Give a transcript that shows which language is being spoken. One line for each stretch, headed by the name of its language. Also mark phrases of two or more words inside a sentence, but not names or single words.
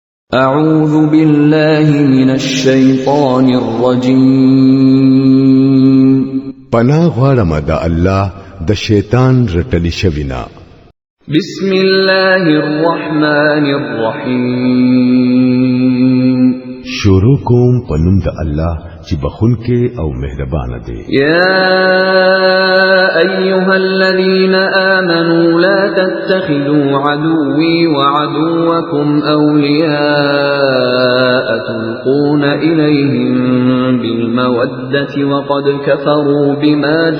Arabic: أعوذ بالله من الشيطان الرجيم
Pashto: پناه غواړم د الله د شیطان رټلی شوینا.
Arabic: بسم الله الرحمن الرحيم
Pashto: شروع کوم پنوم د الله چې بخونکې او مهربان دی.
Arabic: يا أيها الذين آمنوا لا تتخذوا عدوي وعدوكم أولياء تلقون إليهم بالمودة وقد كفروا بما